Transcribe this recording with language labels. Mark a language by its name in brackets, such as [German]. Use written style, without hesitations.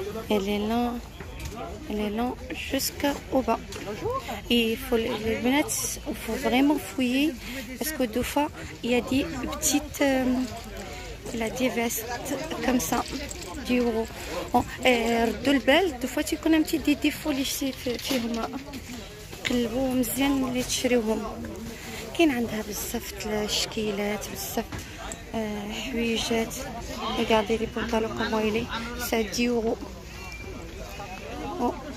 [French] Elle est lente. Elle est lente jusqu'au bas. Et il faut les lunettes, il faut vraiment fouiller parce que deux fois il y a des petites, il a des vestes comme ça, 10 €. Bon, [Arabic] ردوا البال [French] deux fois [Arabic] تيكون عملتي دي ديفو اللي فيهم قلبوا مزيان اللي تشريوهم. كاين عندها بزاف الشكيلات بزاف حويجات. [French] regardez les pantalons comment il est, c'est 10 €. Oh.